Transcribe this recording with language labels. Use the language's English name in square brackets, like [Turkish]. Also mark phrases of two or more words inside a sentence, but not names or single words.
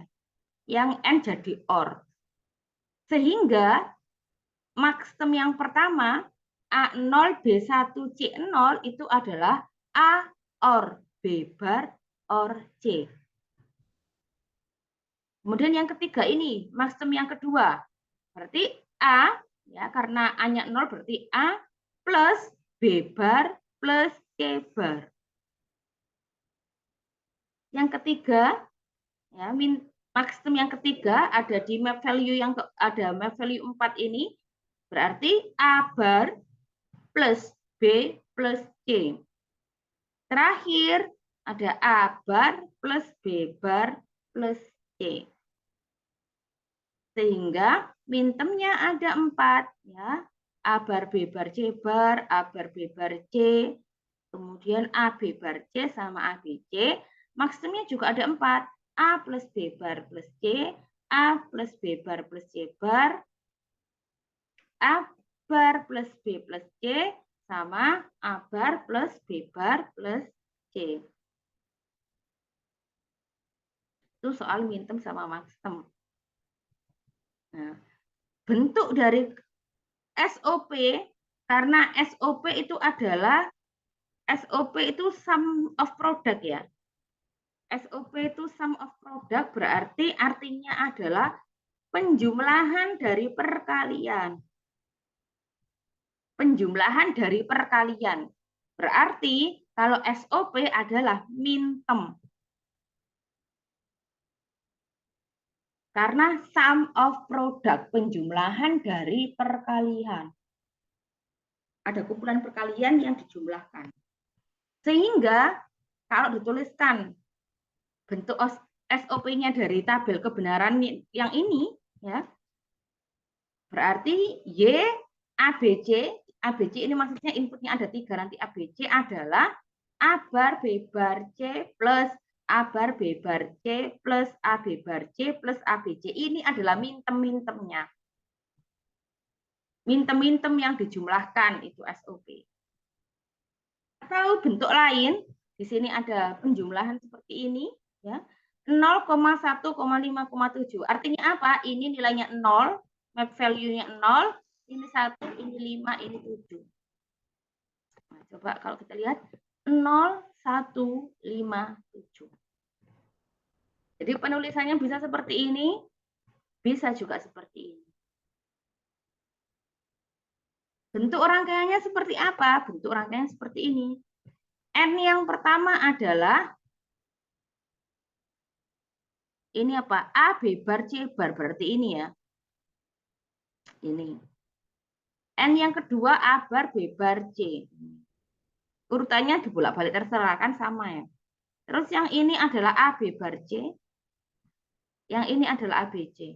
[Indonesian] Yang N jadi OR. Sehingga maksim yang pertama A0 B1 C0 itu adalah A OR B bar OR C. Kemudian yang ketiga ini, maksim yang kedua. Berarti A, ya karena A-nya 0 berarti A plus B bar plus C bar. Yang ketiga, ya, maksim yang ketiga ada di [English] map value [Indonesian] yang ada [English] map value [Indonesian] 4 ini, berarti A bar plus B plus C. Terakhir ada A bar plus B bar plus C. Sehingga mintemnya ada 4 ya. A bar B bar C bar, A bar B bar C, kemudian A B bar C sama A B C. Maksimnya juga ada 4. A plus B bar plus C, A plus B bar plus C bar, A bar plus B plus C, sama A bar plus B bar plus C. Itu soal mintem sama maksim. Nah, bentuk dari SOP, karena SOP itu adalah SOP itu [English] sum of product [Indonesian] ya. SOP itu [English] sum of product [Indonesian] berarti artinya adalah penjumlahan dari perkalian. Penjumlahan dari perkalian. Berarti kalau SOP adalah mintem. [English] Karena sum of product, [Indonesian] penjumlahan dari perkalian. Ada kumpulan perkalian yang dijumlahkan. Sehingga kalau dituliskan bentuk SOP-nya dari tabel kebenaran yang ini, ya, berarti Y, ABC, ABC ini maksudnya inputnya ada 3, nanti ABC adalah A bar B bar C plus A bar B bar C plus AB bar C plus ABC. Ini adalah mintem-mintemnya. Mintem-mintem yang dijumlahkan itu SOP. Atau bentuk lain, di sini ada penjumlahan seperti ini, ya. 0,1,5,7. Artinya apa? Ini nilainya 0, [English] map value- [Indonesian] nya 0, ini 1, ini 5, ini 7. Nah, coba kalau kita lihat 0, 1, 5, 7. Jadi penulisannya bisa seperti ini, bisa juga seperti ini. Bentuk rangkaiannya seperti apa? Bentuk rangkaiannya seperti ini. N yang pertama adalah ini apa? A, B bar, C bar. Berarti ini ya. Ini. N yang kedua A bar, B bar, C. Urutannya dibolak-balik terserah, kan sama ya. Terus yang ini adalah A, B bar, C. Yang ini adalah A, B, C.